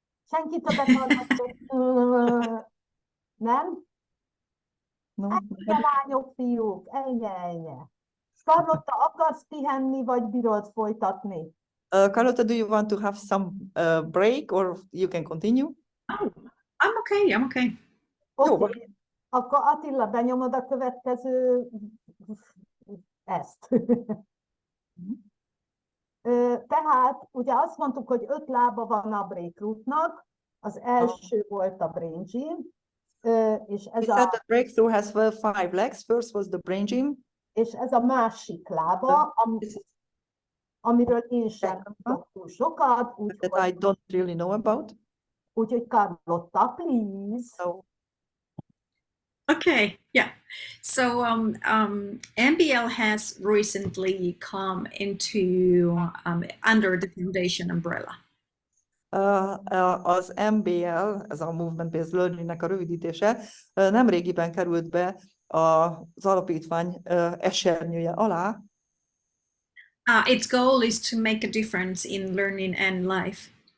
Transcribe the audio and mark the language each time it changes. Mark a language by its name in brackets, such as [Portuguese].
[Hungarian] Senki többet hallgatott? Nem? [English] No. [Hungarian] Ennyi lányok, fiúk, ennyi. Carlota, akarsz pihenni, vagy bírod folytatni? [English] Carlota, do you want to have some break, or you can continue? Oh, I'm okay. Okay. [Hungarian] Akkor Attila, benyomod a következő ezt. Tehát ugye azt mondtuk, hogy 5 lába van a breakthrough-nak, az első volt a brain gym, és ez [English] the breakthrough has 5 legs. First was the brain gym. [Hungarian] És ez a másik lába, amiről én sem tudok túl sokat. [English] That I don't really know about. [Hungarian] Úgyhogy Carlota, [English] please. So. Okay, yeah. So MBL has recently come into under the foundation umbrella. [Hungarian] Az MBL, ez a Movement-Based Learning-nek a rövidítése, nemrégiben került be az alapítvány esernyője alá. [English] Its goal is to make a difference in learning and life.